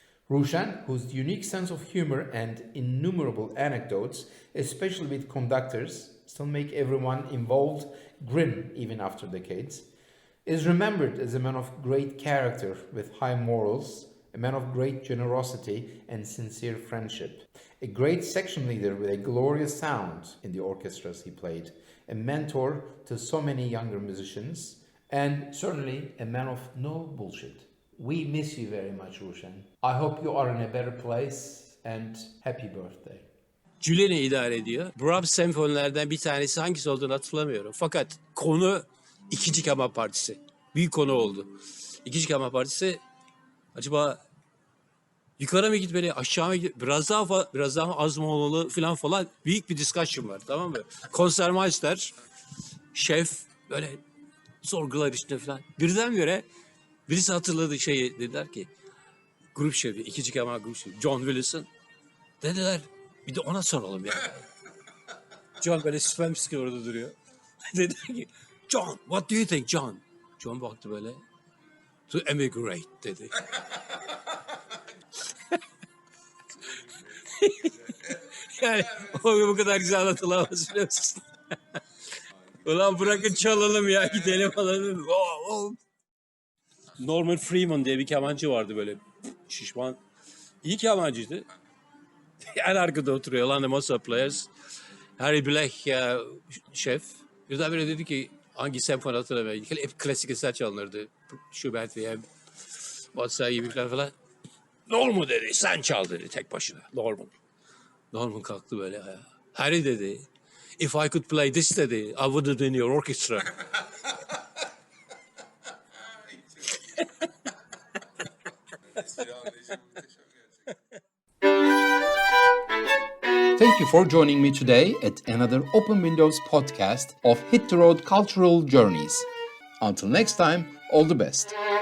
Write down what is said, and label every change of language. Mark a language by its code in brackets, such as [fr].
[en] Ruşen, whose unique sense of humor and innumerable anecdotes, especially with conductors, still make everyone involved grin even after decades, is remembered as a man of great character with high morals, a man of great generosity and sincere friendship, a great section leader with a glorious sound in the orchestras he played, a mentor to so many younger musicians, and certainly a man of no bullshit. We miss you very much, Ruşen. I hope you are in a better place and happy birthday. [tr] Julien'i idare ediyor. Brahms senfonilerden bir tanesi hangisi olduğunu hatırlamıyorum. Fakat konu İkinci Keman Partisi. Büyük konu oldu. İkinci Keman Partisi acaba yukarı mı gitmeli, aşağı mı gitmeli, biraz daha az mı olmalı falan büyük bir discussion var, tamam mı? Konsermeister, şef böyle sorgular içinde falan. Birdenbire birisi hatırladı şeyi, dediler ki grup şefi, İkinci Keman grup şefi John Wilson. Dediler bir de ona soralım ya. John böyle Spamski orada duruyor. Dediler ki [en] John, what do you think John? [tr] John baktı böyle. [en] To emigrate [tr] dedi. Yani o bu kadar güzel anlatılamaz, biliyor musun? Ulan bırakın çalalım ya, gidelim alalım. Norman Freeman diye bir kemancı vardı, böyle şişman. İyi kemancıydı. En arkada oturuyor lan, the Mozart Players. Harry Black şef. Birdenbire dedi ki hangi senfoni hatırlamıyorum. Hep klasik eser çalınırdı. Schubert veya Mozart gibi falan. Norman dedi, sen çal dedi tek başına. Norman kalktı böyle ayağa. [en] Harry dedi, if I could play this dedi, I wouldn't in your orchestra. Thank you for joining me today at another Open Windows podcast of Hit the Road Cultural Journeys. Until next time, all the best.